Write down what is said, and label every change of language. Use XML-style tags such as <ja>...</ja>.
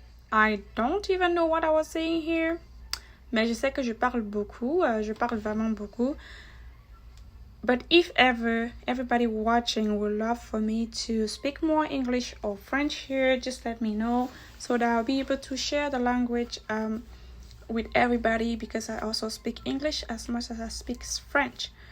<en>I don't even know what I was saying here.</en> <fr>Mais je sais que je parle beaucoup. Je parle vraiment beaucoup.</fr> <en>But if ever everybody watching would love for me to speak more English or French here, just let me know so that I'll be able to share the language with everybody, because I also speak English as much as I speak French.</en>